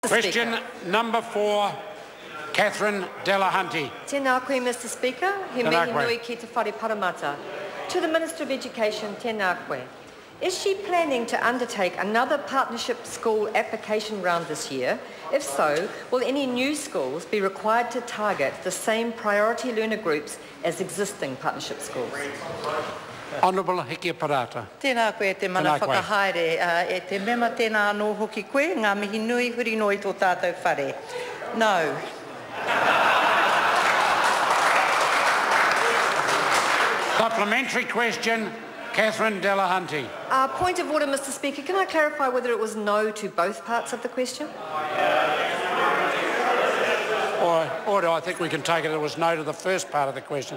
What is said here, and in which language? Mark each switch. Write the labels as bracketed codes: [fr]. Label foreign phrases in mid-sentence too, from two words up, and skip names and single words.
[en] Question number 4, Catherine Delahunty. [mi] Tēnā koe, [en] Mr Speaker. [mi] He mihi nui ki te whare paramata. [en] To the Minister of Education, [mi] tēnā koe. [en] Is she planning to undertake another partnership school application round this year? If so, will any new schools be required to target the same priority learner groups as existing partnership schools? Honourable Hiki Parata. [mi] Tēnā koe te mana whakahaere. E te mema tēnā anō hoki koe, ngā mihi nui huri noi tō tātou whare. [en] No. Supplementary question, Catherine Delahunty. Point of order, Mr Speaker. Can I clarify whether it was no to both parts of the question? Order, I think we can take it was no to the first part of the question.